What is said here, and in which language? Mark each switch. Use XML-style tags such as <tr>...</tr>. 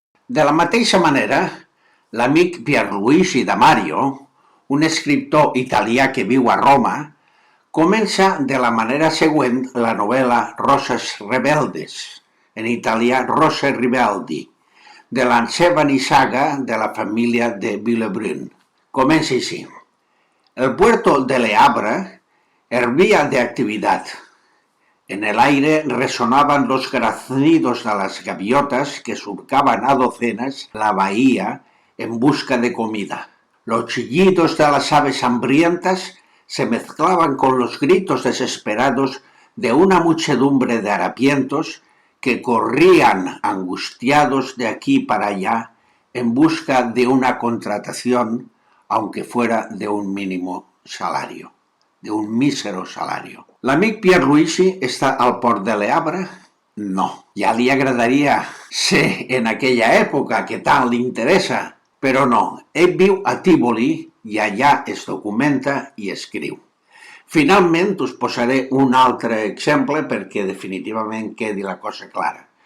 <ca>De la mateixa manera, l'amic Pierluigi Damario, un escriptor italià que viu a Roma, comença de la manera següent la novel·la Roses Rebeldes, en italià Rose Ribeldi, de la seva nissaga de la família de Villebrun. Comença així.</ca> <es>El puerto de Le Havre hervía de actividad. En el aire resonaban los graznidos de las gaviotas que surcaban a docenas la bahía en busca de comida. Los chillidos de las aves hambrientas se mezclaban con los gritos desesperados de una muchedumbre de harapientos que corrían angustiados de aquí para allá en busca de una contratación, aunque fuera de un mínimo salario, de un mísero salario.</es> <ca>L'amic Pierluigi està al port de Le Havre? No. Ja li agradaria ser en aquella època que tant li interessa, però no. Ell viu a Tívoli i allà es documenta i escriu. Finalment us posaré un altre exemple perquè definitivament quedi la cosa clara.</ca>